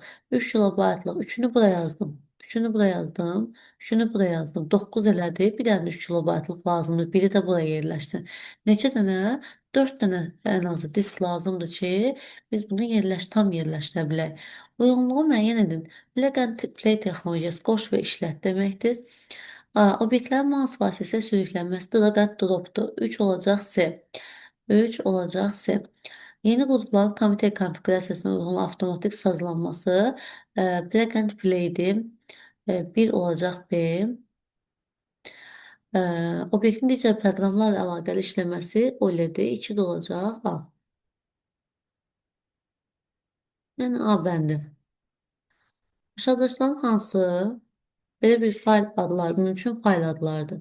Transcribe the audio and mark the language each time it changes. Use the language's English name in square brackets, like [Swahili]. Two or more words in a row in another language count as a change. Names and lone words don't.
[Azerbaijani] 3 kilobaytlıq 3-ünü bura yazdım. 3-ünü bura yazdım. 3-ünü bura yazdım. 9 elədi. Bir dənə 3 kilobaytlıq lazımdır. Biri də buraya yerləşsin. Neçə dənə? 4 dənə ən azı disk lazımdır ki, biz bunu tam yerləşdirə bilək. Uyğunluğu müəyyən edin. [English] Plug and play [Azerbaijani] texnologiyası qoş və işlət deməkdir. Obyektlərin mouse vasitəsilə sürüklənməsi [English] drag and dropdur. [Azerbaijani] 3 olacaq C. 3 olacaq C. Yeni qrupların komitə konfigurasiyasına uyğun avtomatik sazlanması [English] plug and play-dir. [Azerbaijani] 1 olacaq B. Obyektin digər proqramlarla əlaqəli işləməsi OLED-dir. 2 də olacaq A. Yəni A bəndi. Aşağıdakıların hansı belə bir fayl adları, mümkün fayl adlarıdır?